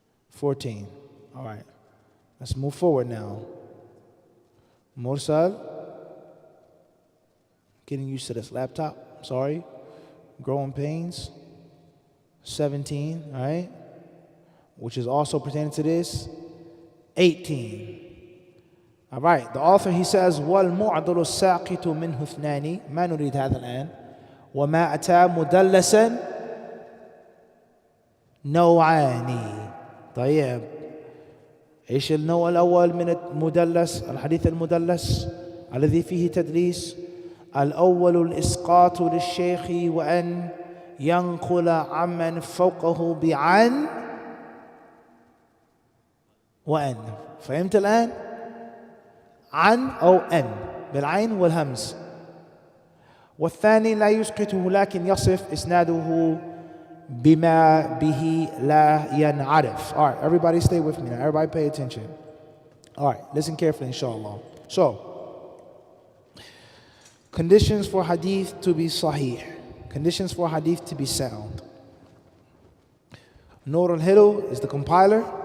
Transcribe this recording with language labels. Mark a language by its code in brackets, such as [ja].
[en] 14. All right. Let's move forward now. Mursal. Getting used to this laptop. Sorry. Growing pains. 17. All right. Which is also pertaining to this. 18. All right. The author, he says, [ar] وَالْمُعْضَلُ السَّاقِطُ مِنْهُ اثْنَانِ ما نريد هذا الآن وما أتى مدلسا نوعان. طيب ايش النوع الاول من المدلس؟ الحديث المدلس الذي فيه تدليس. الاول الاسقاط للشيخ وان ينقل عمن فوقه بعن وان. فهمت الان؟ عن او ان بالعين والهمز. والثاني لا يسقطه لكن يصف اسناده بما به لا ينعرف. [en] All right, everybody stay with me now. Everybody pay attention. All right, listen carefully, inshallah. So, conditions for hadith to be sahih. Conditions for hadith to be sound. Nur al-Hilu is the compiler.